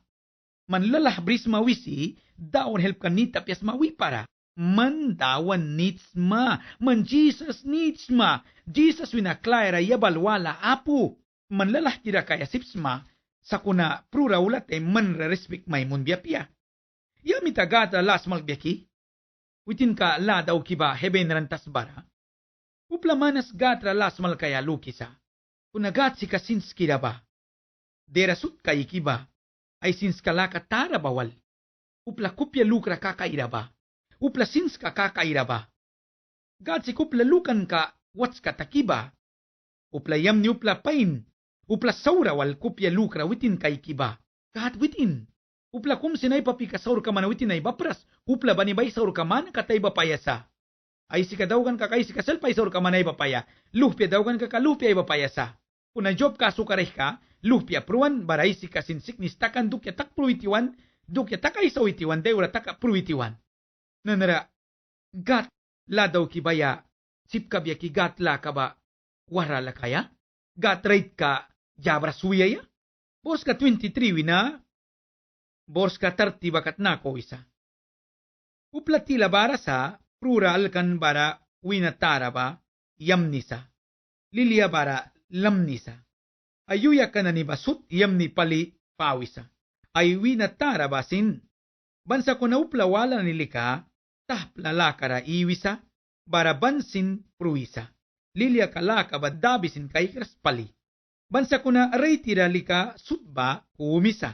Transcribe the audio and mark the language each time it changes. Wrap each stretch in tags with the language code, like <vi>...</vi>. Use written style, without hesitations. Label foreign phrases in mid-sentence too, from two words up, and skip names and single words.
<miq>Manlalah bris mawisi, dawan help kanita pias mawi para. Man dawan nitsma, man Jesus nitsma, Jesus winaklayra yabalwala apu, man lalah tira kaya sipsma, sa kuna prura ulat man respect may mun biapia. Yamita gata las malbiaki, witin ka la daw kiba heben rantas bara, uplamanas gatra las mal kaya lukisa, kunagat si kasins kiraba, derasut kay kiba, ay sins kalaka tara bawal, upla kupya lukra kakairaba. Upla sins ka kakaira ba? Gad si kupla lukan ka wats ka takiba. Upla yam ni upla pain. Upla saura wal kupya lukra witin kay kiba. Gad witin. Upla kum sinay papi ka saur ka man witin ay bapras. Upla banibay saur ka man katay bapayasa. Ay si kadawgan ka kay si kasal pay saur ka man ay bapaya. Luhpya dawgan ka kalupya ay bapayasa. Kuna job ka sukareh ka, luhpya pruan baray si kasinsik nistakan dukya tak pruitiwan. Dukya takay sa witiwan dewra taka pruitiwan. Nanara, gat la daw kibaya, sipkabya ki gat la ka ba, wara la kaya? Gat rate ka, jabra suya ya? Bors ka 23 wina, bors ka 30 bakat na ko isa. Uplatila bara sa, plural kan bara winatara ba, yamnisa. Lilia bara, lamnisa. Ayuya ka na ni basut, yamni pali, pawisa. Ay winatara basin, bansa ko na uplawala nilika, tahplala kara iwisa, bara bansin pruisa. Lilia kalaka badabisin kay kraspali. Bansa ko na aray tiralika sutba kumisa.</miq>